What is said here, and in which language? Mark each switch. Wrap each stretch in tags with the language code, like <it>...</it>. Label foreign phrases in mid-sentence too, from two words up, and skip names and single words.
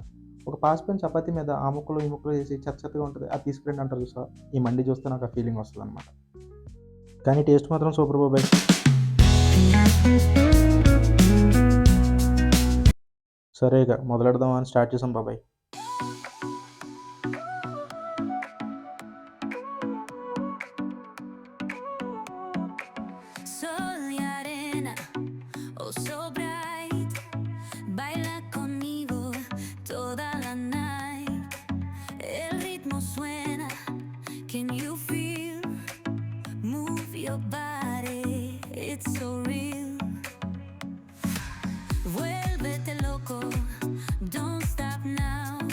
<te>ఒక పాస్పెన్ చపాతీ మీద ఆ ముక్కలు ఈ ముక్కలు వేసి చెత్తగా ఉంటుంది, అది తీసుకురండి అంటారు చూసా. ఈ మండి చూస్తే నాకు ఆ ఫీలింగ్ వస్తుంది అనమాట. కానీ టేస్ట్ మాత్రం సూపర్ బాబాయ్. సరేగా మొదలెడదామని స్టార్ట్ చేసాం బాబాయ్.</te> <es>Sol y arena,</es> <en>oh so bright,</en> <es>baila conmigo toda la night. El ritmo suena,</es> <en>can you feel? Move your body, it's so real.</en> <es>Vuélvete loco,</es> <en>don't stop now.</en>